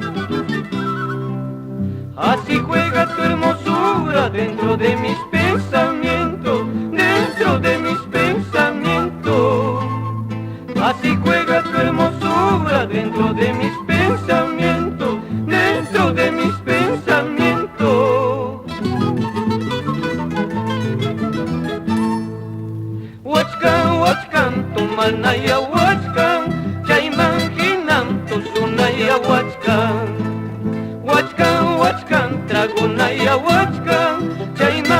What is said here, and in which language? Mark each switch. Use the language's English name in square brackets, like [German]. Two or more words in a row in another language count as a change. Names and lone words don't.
[Spanish] Así juega tu hermosura dentro de mis pensamientos, dentro de mis pensamientos. Así juega tu hermosura dentro de mis pensamientos, dentro de mis pensamientos. [Quechua] Huachcan, tumanaya huachcan, chaymanhinam tusunaya huachcan. Huachcan, tragonaya huachcan,